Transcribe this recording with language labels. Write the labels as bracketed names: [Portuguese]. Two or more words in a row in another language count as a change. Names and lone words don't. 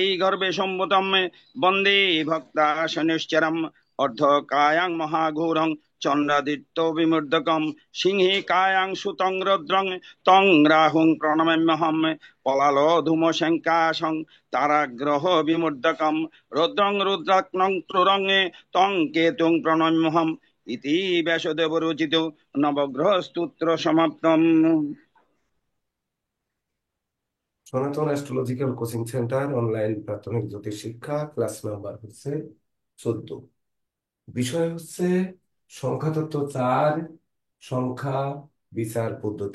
[Sanskrit] গর্ভে সম্ভুতম বন্দে ভক্তা শনিশ্চরম অর্ধকায়াং মহাঘোরং চন্দ্রাদিত্য বিমূর্ধকম সিংহে কায়াং সুতং রুদ্রং তং রাহুং প্রণমাম্যহম পলাল ধূম শঙ্কাশং তারাগ্রহ বিমূর্ধকম রুদ্রং রুদ্রাগ্নং ক্রুরঙে তং কেতুং প্রণম্যহম ইতি ব্যাসদেব রচিত নবগ্রহ স্তোত্র সমাপ্তম। [Bangla] সনাতন অ্যাস্ট্রোলজিক্যাল কোচিং সেন্টার অনলাইন প্রাথমিক জ্যোতিষ শিক্ষা, [English] class number [Bangla] হচ্ছে 14। বিষয় হচ্ছে সংখ্যাতত্ত্ব 4, সংখ্যা বিচার পদ্ধতি।